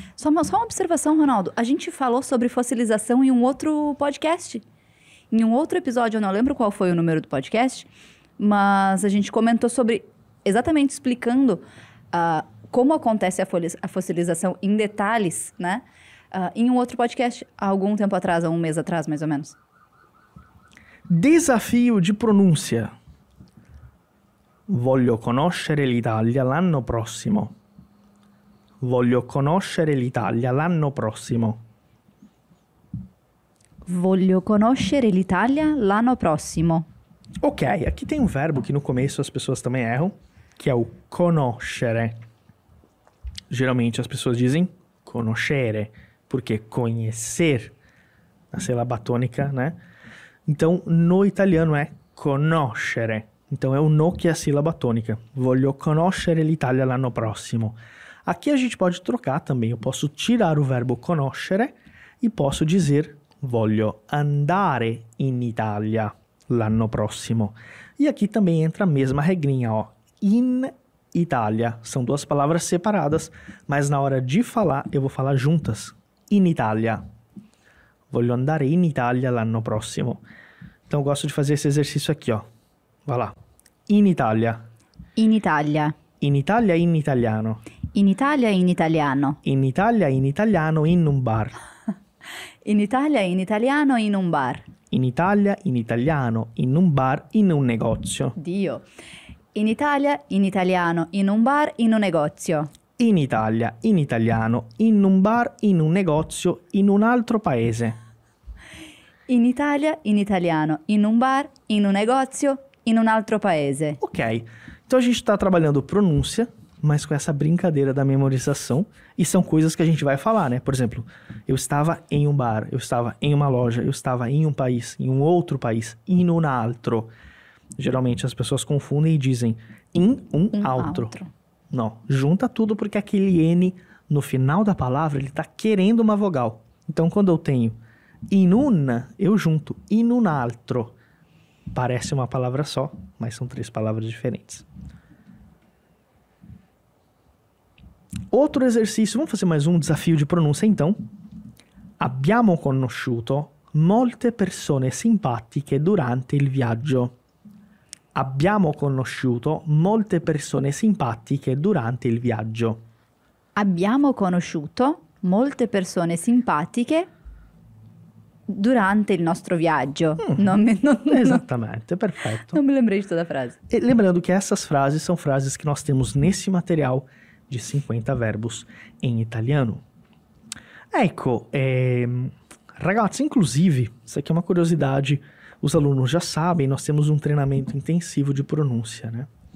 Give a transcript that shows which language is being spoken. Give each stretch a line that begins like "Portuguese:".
Portuguese: Só uma observação, Ronaldo, a gente falou sobre fossilização em um outro podcast, em um outro episódio, eu não lembro qual foi o número do podcast, mas a gente comentou sobre, exatamente explicando como acontece a fossilização em detalhes, né? Em um outro podcast, há algum tempo atrás, há 1 mês atrás, mais ou menos. Desafio de pronúncia.
Italian: Voglio conoscere l'Italia l'anno prossimo. Voglio conoscere l'Italia l'anno prossimo. Voglio conoscere l'Italia l'anno prossimo.
Portuguese: Ok, aqui tem um verbo que no começo as pessoas também erram, que é o conoscere. Geralmente as pessoas dizem conoscere, porque conhecer, a sílaba tônica, né? Então, no italiano é conoscere. Então, é o no que é a sílaba tônica.
Italian: Voglio conoscere l'Italia l'anno prossimo.
Portuguese: Aqui a gente pode trocar também. Eu posso tirar o verbo conoscere e posso dizer
Italian: voglio andare in Italia l'anno prossimo.
Portuguese: E aqui também entra a mesma regrinha, ó.
Italian: In Itália.
Portuguese: São 2 palavras separadas, mas na hora de falar, eu vou falar juntas.
Italian: In Italia. Voglio andare in Italia l'anno prossimo.
Portuguese: Então, eu gosto de fazer esse exercício aqui, ó. Vai lá.
Italian: In Italia. In Italia. In Italia in italiano. In Italia in italiano. In Italia in italiano in un bar. In Italia in italiano in un bar. In Italia in italiano in un bar in un negozio. Dio. In Italia in italiano in un bar in un negozio. In Italia in italiano in un bar in un negozio in un altro paese. In Italia in italiano in un bar in un negozio in un altro paese.
Portuguese: Ok, então a gente está trabalhando pronúncia, mas com essa brincadeira da memorização. E são coisas que a gente vai falar, né? Por exemplo, eu estava em um bar, eu estava em uma loja, eu estava em um país, em um outro país,
Italian: in un altro.
Portuguese: Geralmente as pessoas confundem e dizem
Italian: in un altro.
Portuguese: Não, junta tudo porque aquele N no final da palavra, ele está querendo uma vogal. Então, quando eu tenho
Italian: in una,
Portuguese: eu junto
Italian: in un altro.
Portuguese: Parece uma palavra só, mas são 3 palavras diferentes. Outro exercício, vamos fazer mais um desafio de pronúncia então.
Italian: Abbiamo conosciuto molte persone simpatiche durante il viaggio. Abbiamo conosciuto molte persone simpatiche durante il viaggio. Abbiamo conosciuto molte persone simpatiche durante il nostro viaggio.
Portuguese: Exatamente,
Italian: perfetto.
Portuguese: Não me lembrei de toda a frase. E lembrando que essas frases são frases que nós temos nesse material de 50 verbos em italiano.
Italian: Ecco, ragazzi,
Portuguese: inclusive, isso aqui é uma curiosidade, os alunos já sabem, nós temos um treinamento intensivo de pronúncia, né?